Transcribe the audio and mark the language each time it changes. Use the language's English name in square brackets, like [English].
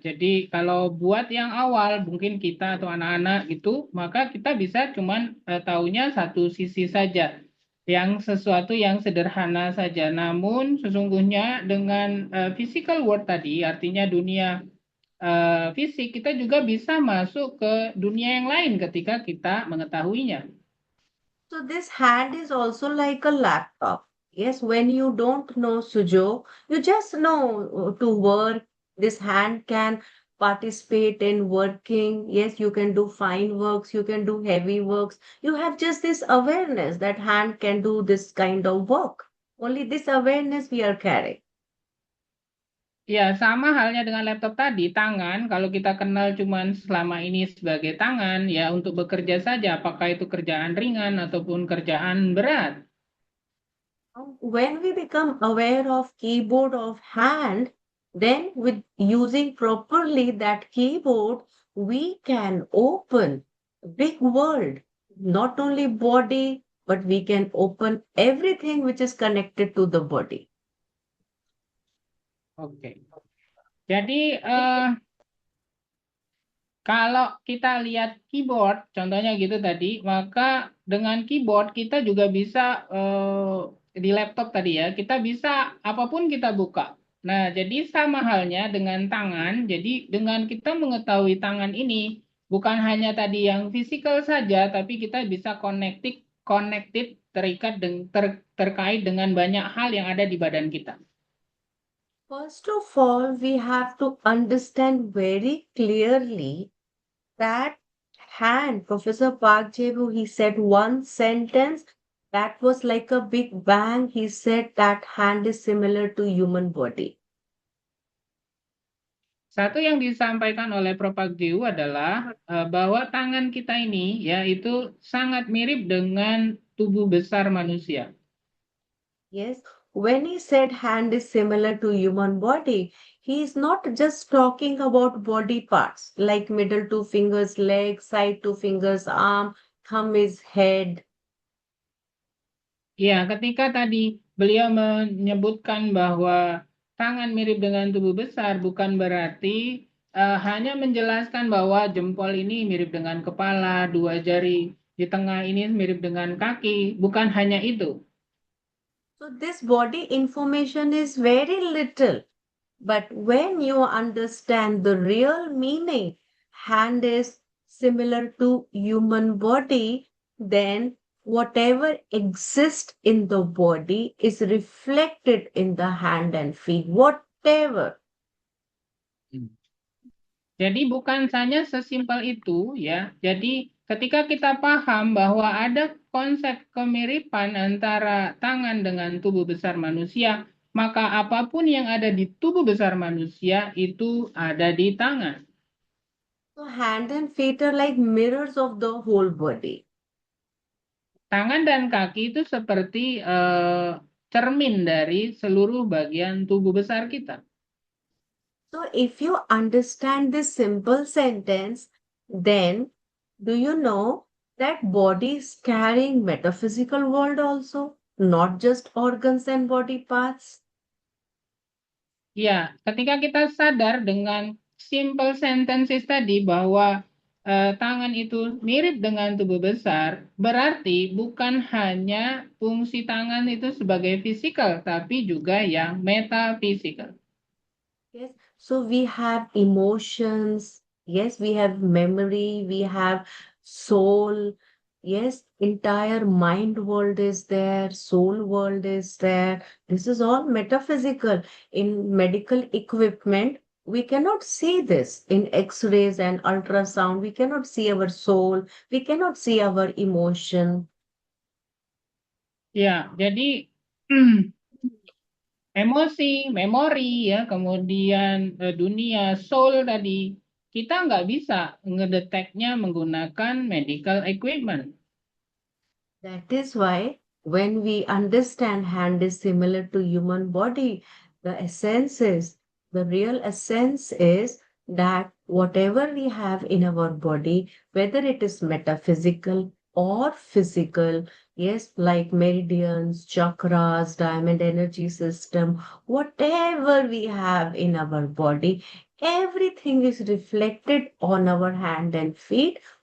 [Indonesian] Jadi kalau buat yang awal mungkin kita atau anak-anak gitu, maka kita bisa cuman taunya satu sisi saja, yang sesuatu yang sederhana saja. Namun sesungguhnya dengan [English] physical world [Indonesian] tadi, artinya dunia fisik, kita juga bisa masuk ke dunia yang lain ketika kita mengetahuinya. [English] So this hand is also like a laptop. Yes, when you don't know Sujo, you just know to work. This hand can participate in working. Yes, you can do fine works, you can do heavy works. You have just this awareness that hand can do this kind of work. Only this awareness we are carrying. [Indonesian] Ya, sama halnya dengan laptop tadi, tangan, kalau kita kenal cuman selama ini sebagai tangan, ya untuk bekerja saja, apakah itu kerjaan ringan ataupun kerjaan berat. [English] When we become aware of keyboard of hand, then with using properly that keyboard, we can open big world, not only body, but we can open everything which is connected to the body. [Indonesian] Oke. Jadi kalau kita lihat keyboard, contohnya gitu tadi, maka dengan keyboard kita juga bisa di laptop tadi ya, kita bisa apapun kita buka. Nah, jadi sama halnya dengan tangan. Jadi dengan kita mengetahui tangan ini bukan hanya tadi yang fisikal saja, tapi kita bisa connected terkait dengan banyak hal yang ada di badan kita. [English] First of all, we have to understand very clearly that hand, Professor Park Jae-woo, he said one sentence that was like a big bang. He said that hand is similar to human body. [Indonesian] Satu yang disampaikan oleh Prof. Park Jae-woo adalah bahwa tangan kita ini ya itu sangat mirip dengan tubuh besar manusia. [English] Yes, when he said hand is similar to human body, he is not just talking about body parts like middle two fingers, leg, side two fingers, arm, thumb is head. [Indonesian] Ya, ketika tadi beliau menyebutkan bahwa tangan mirip dengan tubuh besar bukan berarti hanya menjelaskan bahwa jempol ini mirip dengan kepala, dua jari di tengah ini mirip dengan kaki, bukan hanya itu. [English] So this body information is very little. But when you understand the real meaning, hand is similar to human body, then whatever exists in the body is reflected in the hand and feet, whatever. [Indonesian] Jadi bukan hanya sesimpel itu ya. Jadi ketika kita paham bahwa ada konsep kemiripan antara tangan dengan tubuh besar manusia, maka apapun yang ada di tubuh besar manusia itu ada di tangan. [English] So hand and feet are like mirrors of the whole body. [Indonesian] Tangan dan kaki itu seperti cermin dari seluruh bagian tubuh besar kita. [English] So if you understand this simple sentence, then do you know that body is carrying metaphysical world also, not just organs and body parts? [Indonesian] Ya, ketika kita sadar dengan [English] simple sentences [Indonesian] tadi bahwa tangan itu mirip dengan tubuh besar, berarti bukan hanya fungsi tangan itu sebagai fisikal, tapi juga yang metafisikal. [English] Yes, so we have emotions, yes, we have memory, we have soul, yes, entire mind world is there, soul world is there. This is all metaphysical. In medical equipment, we cannot see this in X-rays and ultrasound. We cannot see our soul, we cannot see our emotion. [Indonesian] Ya, jadi emosi, memori ya, kemudian dunia soul tadi kita nggak bisa ngedeteknya menggunakan [English] medical equipment. That is why when we understand hand is similar to human body, the real essence is that whatever we have in our body, whether it is metaphysical or physical, yes, like meridians, chakras, diamond energy system, whatever we have in our body, everything is reflected on our hand and feet.